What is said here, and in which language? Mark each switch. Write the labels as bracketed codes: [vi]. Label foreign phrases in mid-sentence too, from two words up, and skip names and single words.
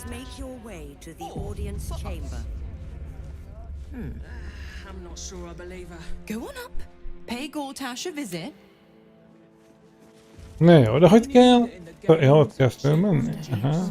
[en] make your way to the audience chamber. I'm not sure I believe her. Go on up. Pay Gortash a visit. [hu] Ne jó, de hogy kell? Ja, ott kell fölmenni? Aha.